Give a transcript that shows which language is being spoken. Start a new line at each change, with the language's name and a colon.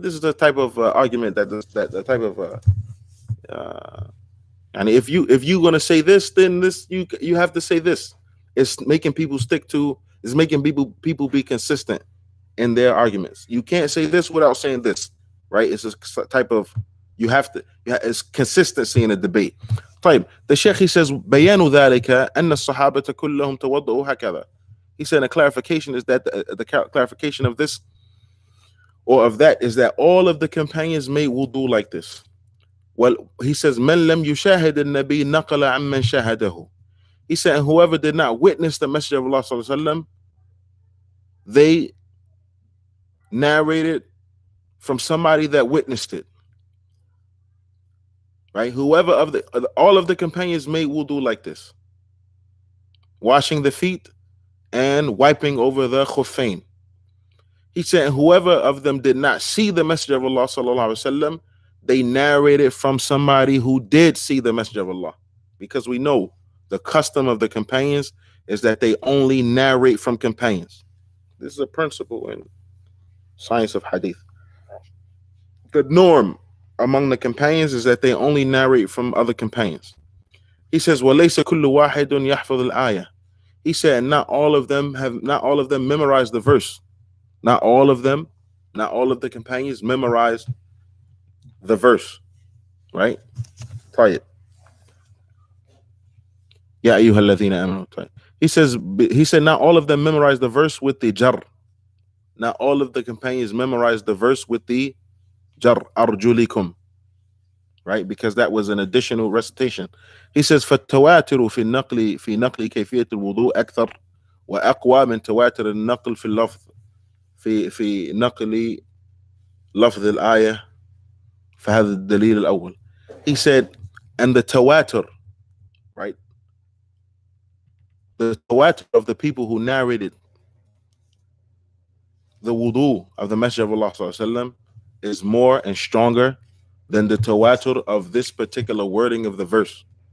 English: This is the type of argument that the type of and if you're gonna say this, then this you have to say this. It's making people it's making people be consistent in their arguments. You can't say this without saying this, right? It's a type of it's consistency in a debate.
Arabic: طيب,
English: the Sheikh, he says
Arabic: بيان ذلك أن الصحابة كلهم توضؤوا هكذا.
English: He said a clarification is that the clarification of this or of that is that all of the companions made wudu like this. Well, he says
Arabic: من لم يشاهد النبي نقل عمن شاهده.
English: He said whoever did not witness the Messenger of Allah
Arabic: صلى الله عليه وسلم,
English: they narrated from somebody that witnessed it. Right? All of the companions made wudu like this, washing the feet and wiping over the khuffain. He said whoever of them did not see the Messenger of Allah sallallahu alaihi wasallam, they narrated from somebody who did see the Messenger of Allah. Because we know the custom of the companions is that they only narrate from companions. This is a principle in science of hadith. The norm among the companions is that they only narrate from other companions. He says,
Arabic: وَلَيْسَ كُلُّ وَاحِدٌ يَحْفَظُ الْآيَةِ.
English: He said, not all of them memorized the verse. Not all of the companions memorized the verse. Right? Try it.
Arabic: Ya ayyuhalladhina amanu.
English: He said, not all of them memorized the verse with the jar. Not all of the companions memorized the verse with the jar, arjulikum, right? Because that was an additional recitation. He says,
Arabic: فَالتَّوَاتِرُ فِي نَقْلِ كَيْفِيَةِ الْوُضُوءِ أَكْثَرُ وَأَقْوَى مِنْ تواتر النقل في اللفظ في نقل لفظ الآية فهذا الدليل الأول.
English: He said, and the tawatur, right? The tawatur of the people who narrated the wudu of the Messenger of Allah sallallahu alaihi wasallam is more and stronger than the tawatur of this particular wording of the verse.